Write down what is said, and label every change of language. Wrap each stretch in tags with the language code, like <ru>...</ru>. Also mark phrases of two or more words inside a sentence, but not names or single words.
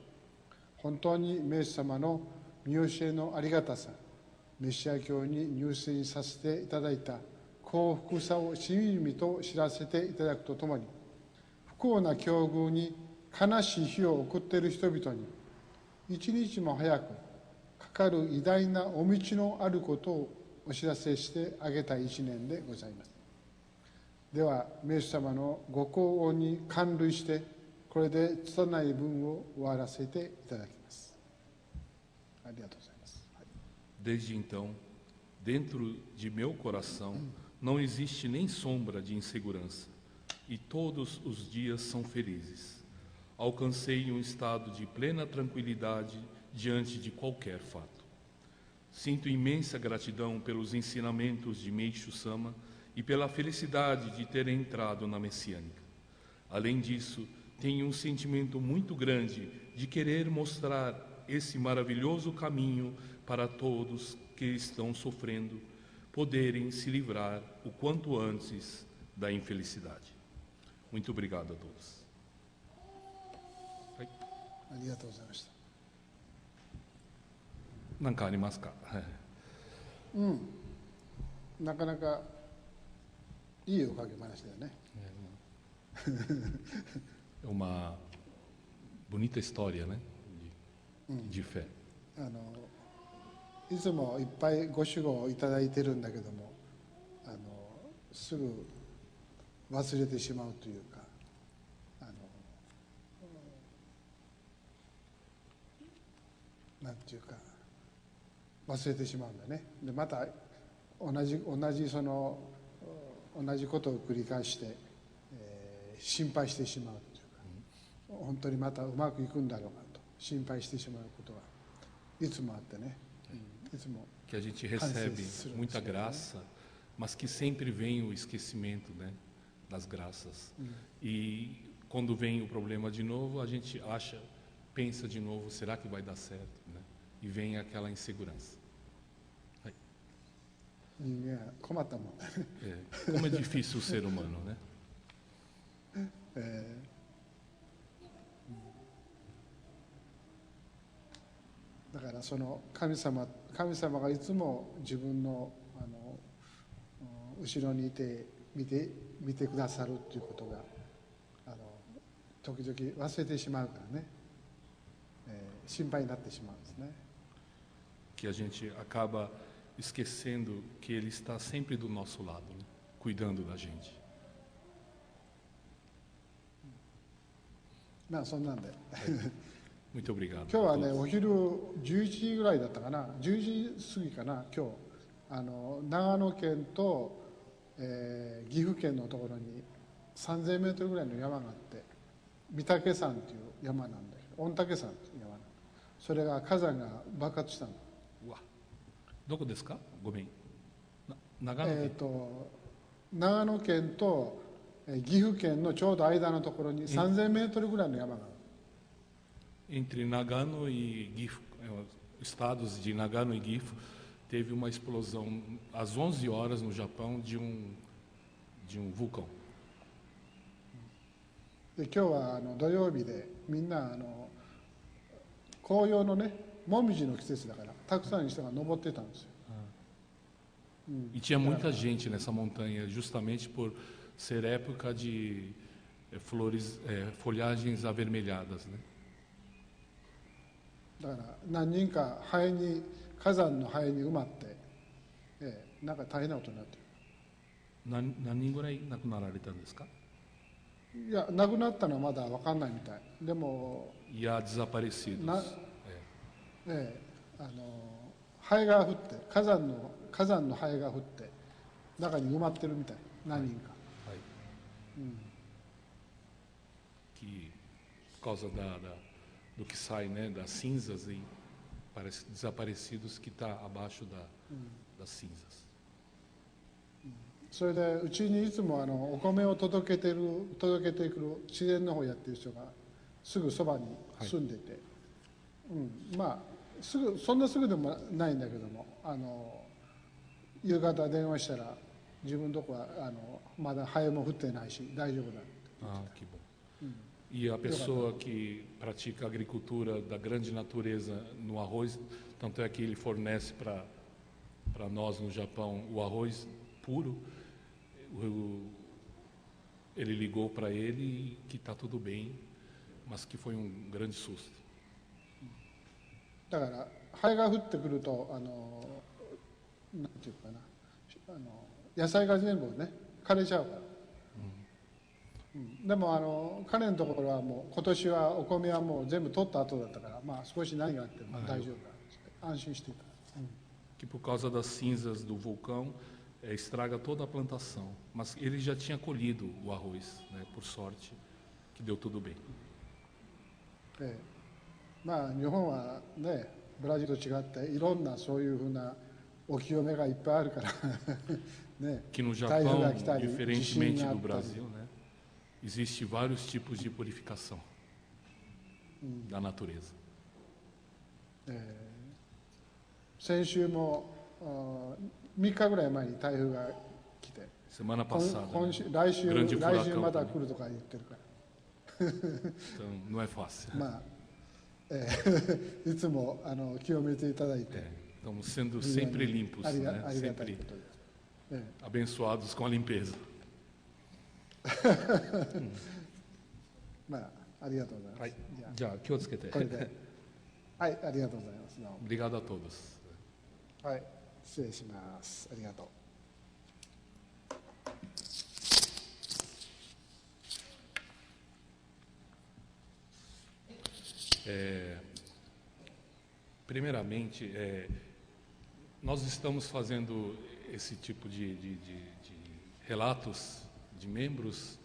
<ja>本当に明治様の見教えのありがたさ、メシア教に入信させていただいた幸福さをしみじみと知らせていただくとともに、不幸な境遇に悲しい日を送っている人々に一日も早くかかる偉大なお道のあることをお知らせしてあげたい一年でございます。では、名主様のご高恩に感涙して、これde拙い文を終わらせていただきます。ありがとうございます。</ja> <pt>Desde então, dentro de meu coração, não existe nem sombra de insegurança, e todos os dias são felizes. Alcancei um estado de plena tranquilidade diante de qualquer fato. Sinto imensa gratidão pelos ensinamentos de Meishu Sama e pela felicidade de ter entrado na Messiânica. Além disso, tenho um sentimento muito grande de querer mostrar esse maravilhoso caminho para todos que estão sofrendo, poderem se livrar o quanto antes da infelicidade. Muito obrigado a todos.</pt> <ja>ありがとうございました。何かありますか？なかなかいいおかげ話だよね。</ja> <pt>É uma bonita história, né? De fé.</pt> <ja>いつもいっぱいご守護をいただいてるんだけども、すぐ忘れてしまうというか、なんていうか忘れてしまうんだね。でまた同じことを繰り返して、心配してしまうというか、本当にまたうまくいくんだろうかと心配してしまうことがいつもあってね。いつも</ja> <pt>Que a gente recebe muita graça, mas que sempre vem o esquecimento, né, das graças. E quando vem o problema de novo, a gente pensa de novo, será que vai dar certo, né? E vem aquela insegurança.</pt> <ja>人間は困ったもんだね。</ja> <pt>Como é difícil o ser humano, né?</pt> <ja>だからその神様がいつも自分の後ろにいて見てくださるということが時々忘れてしまうからね、心配になってしまうんですね。</ja> <pt>Que a gente acaba esquecendo que Ele está sempre do nosso lado, né? Cuidando da gente.</pt> <ja>まあそんなんで。</ja> <pt>Muito obrigado.</pt> <ja>今日はね、お昼11時ぐらいだったかな、10時過ぎかな、今日長野県と、岐阜県のところに3000メートルぐらいの山があって、御嶽山という山なんだけど、御嶽山という山なんだ。それが火山が爆発したの。うわ、どこですか？ごめん。長野県。長野県と岐阜県のちょうど間のところに3000メートルぐらいの山がある。</ja> <pt>Entre Nagano e Gifu, estados de Nagano e Gifu, teve uma explosão às 11 horas no Japão de um vulcão.</pt> <ja>で今日は土曜日でみんな紅葉のね、もみじの季節だからたくさんの人が登ってたんですよ。</ja> <pt>E tinha muita gente nessa montanha, justamente por ser época de folhagens avermelhadas, né?</pt> <ja>だから何人か火山の灰に埋まって、なんか大変なことになってる。何人ぐらい亡くなられたんですか？いや、亡くなったのはまだ分かんないみたい。でも、いや、desaparecidos。灰が降って、火山の灰が降って、中に埋まってるみたい、何人か。</ja> <pt>はい。Que por causa do que sai, né, das cinzas e parece desaparecidos que está abaixo das cinzas.</pt> <ja>それでうちにいつもお米を届けてくる自然の方やってる人がすぐそばに住んでて、まあそんなすぐでもないんだけども、夕方電話したら自分のとこはまだ灰も降ってないし大丈夫だって言ってた。</ja> <pt>Que bom. E a pessoa que pratica a agricultura da grande natureza no arroz, tanto é que ele fornece para nós no Japão o arroz puro, ele ligou para ele que está tudo bem, mas que foi um grande susto.</pt> <ja>だから灰が降ってくるとなんていうかな、野菜が全部ね枯れちゃうから、でも彼のところはもう今年はお米はもう全部取った後だったから、まあ少し何があっても大丈夫だ、安心していた。</ja> <pt>Que por causa das cinzas do vulcão estraga toda a plantação. Mas ele já tinha colhido o arroz, né? Por sorte, que deu tudo bem.</pt> <ja>まあ日本はね、ブラジルと違っていろんなそういうふうなお清めがいっぱいあるからね、</ja> <pt>Que no</pt> <ja>台風</ja> <pt>Japão,</pt> <ja>が来たり地</ja> <pt>diferentemente</pt> <ja>震があ</ja> <pt>do</pt> <ja>ったり、</ja> <pt>Brasil, né? Existe vários tipos de purificação da natureza.</pt> <ja>先週も3日ぐらい前に台風が来て、</ja> <pt>Semana passada,</pt> <ja>今</ja> <pt>né?</pt> <ja>週来週</ja> <pt>Grande</pt> <ja>来週</ja> <pt>furacão</pt> <ja>また</ja> <pt>também.</pt> <ja>来るとか言ってるから、</ja> <pt>Então, não é fácil.</pt> <ja>まあ、いつも清めていただいて、</ja> <pt>Estamos sendo sempre limpos,</pt> <ja>ありが</ja> <pt>né?</pt> <ja>たい</ja> <pt>Sempre</pt> <ja>ことです。</ja> <pt>abençoados com a limpeza.</pt> <ja>まあ、ありがとうございます。はいじゃあじゃあ気をつけて。これで、はい、ありがとうございます。どうも</ja> <pt>Obrigado a todos.</pt> <ja>はい、失礼します。ありがとう。</ja> <pt>Primeiramente, nós estamos fazendo esse tipo de relatos de membros.</pt>